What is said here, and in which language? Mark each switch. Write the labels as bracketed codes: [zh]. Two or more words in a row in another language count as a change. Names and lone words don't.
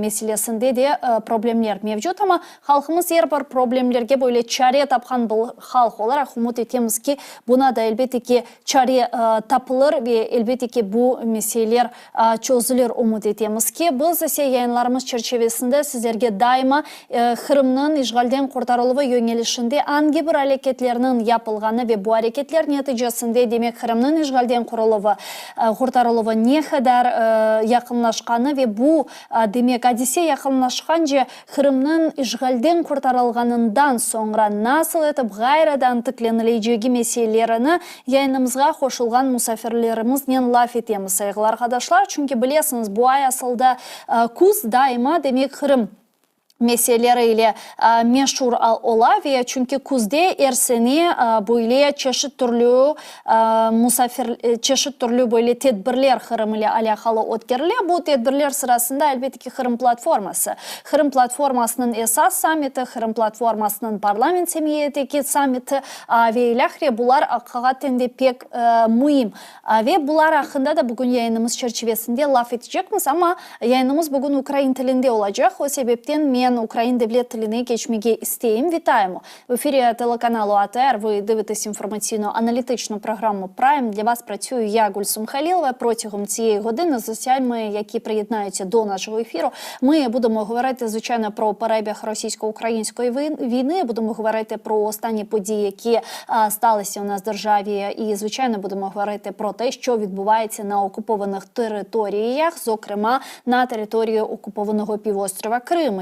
[crh] meselesinde de problemler mevcut ama halkımız yer bir problemlerge böyle çare tapkan bu halk olarak umut etemiz ki buna da elbette ki çare tapılır ve elbette ki bu meseleler çözülür umut etemiz ki biz ise yayınlarımız çerçevesinde sizlerge daima Kırım'ın işgalden kurtarılığı yönelişinde hangi bir hareketlerinin yapılganı ve bu hareketler neticesinde demek Kırım'ın işgalden kurtarılığı ne kadar yakınlaşkanı ve bu demek hadise yakınlaşkanca Kırım'ın işgalden kurtarılganından sonra nasıl etip gayradan tıklanılacağını meselelerini yayınımızga koşulgan musafirlerimizle laf etemiz saygılı arkadaşlar. Çünkü biliyorsunuz bu ay asılda kuz daima demek Kırım meseleleriyle meşhur ola ve çünkü kuzde ersene böyle çeşit türlü böyle tedbirler Kırım ile alakalı ötkerilir. Bu tedbirler sırasında elbette ki Kırım platforması. Kırım platformasının esas samiti, Kırım platformasının parlament semiyeteki samiti ve ilahri bunlar hakikaten de pek mühim. Ve bunlar hakkında da bugün yayınımız çerçevesinde laf edeceğiz ama yayınımız bugün Ukrayna dilinde olacak. O sebepten ben Україн Девлет Тіліне кечмеге істеєм. [uk] Вітаємо! В ефірі телеканалу АТР ви дивитесь інформаційно-аналітичну програму Prime. Для вас працюю я, Гульсум Халілова. Протягом цієї години з гостями, які приєднаються до нашого ефіру, ми будемо говорити, звичайно, про перебіг російсько-української війни, будемо говорити про останні події, які сталися у нас в державі, і, звичайно, будемо говорити про те, що відбувається на окупованих територіях, зокрема, на території окупованого півострова Крим.